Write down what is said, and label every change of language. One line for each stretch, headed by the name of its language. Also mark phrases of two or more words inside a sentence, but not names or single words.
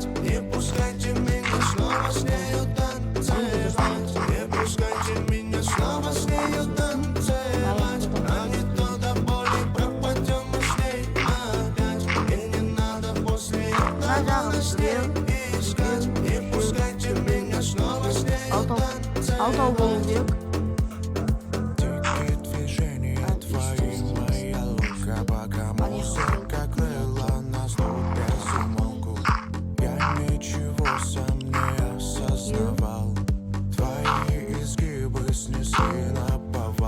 Russian: Не пускайте меня снова с нею танцевать, не пускайте меня снова с нею танцевать, а не то до боли пропадем мы с ней опять. И не надо после этого нас с ней искать. Не пускайте меня снова с ней.
Kazakh: Алтау болу керек.
Russian: Движения твои, моя лука, пока музыка крыла нас тут без умолку. Я ничего сам не осознавал. Твои изгибы снесли наповал.